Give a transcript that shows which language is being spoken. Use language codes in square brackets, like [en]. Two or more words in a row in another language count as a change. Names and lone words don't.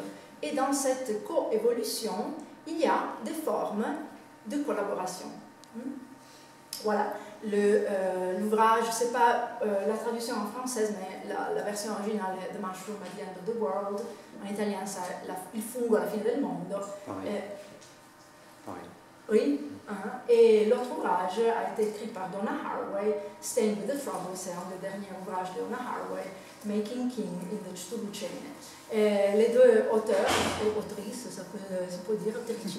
[fr] Et dans cette coévolution, il y a des formes de collaboration. Voilà, l'ouvrage, je ne sais pas la traduction en française, mais la version originale est The Mushroom at the End of the World. En italien, c'est Il fungo alla fine del mondo. Oui. Et l'autre ouvrage a été écrit par Donna Haraway, Staying with the Trouble, c'est un des derniers ouvrages de Donna Haraway, Making King in the Cthulhu-Chain. Les deux auteurs, ou autrices, ça peut dire autrice.